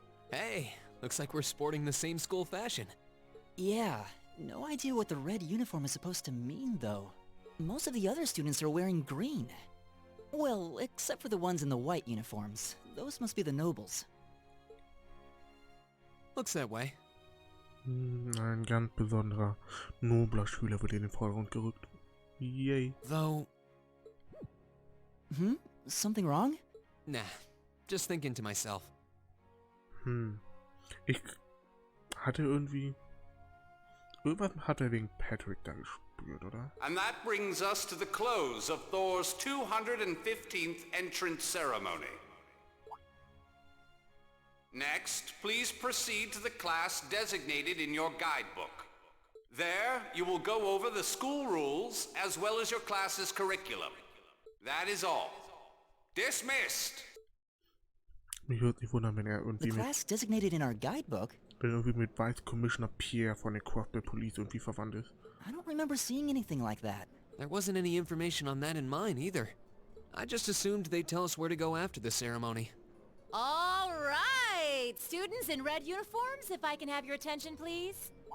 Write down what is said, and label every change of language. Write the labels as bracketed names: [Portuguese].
[English] Hey, looks like we're sporting the same school fashion. Yeah, no idea what the red uniform is supposed to mean, though. Most of the other students are wearing green. Well, except for the ones in the white uniforms. Those must be the nobles. Looks that way. [German] Ein ganz besonderer, nobler Schüler wird in den Vordergrund gerückt. [English] Yay. Though... Something wrong? Nah, just thinking to myself. [German] Ich hatte irgendwie... Irgendwas hat er wegen Patrick da gespürt, oder? [English] And that brings us to the close of Thor's 215th entrance ceremony. Next, please proceed to the class designated in your guidebook. There, you will go over the school rules as well as your class's curriculum. That is all. Dismissed! [German] Mich würde nicht wundern, wenn er [English] The [German] irgendwie [English] class designated in our guidebook? [German] mit Vice Commissioner Pierre von der Corporate Police irgendwie verwandt ist. [English] I don't remember seeing anything like that. There wasn't any information on that in mine either. I just assumed they'd tell us where to go after the ceremony. All right! Students in red uniforms, if I can have your attention, please.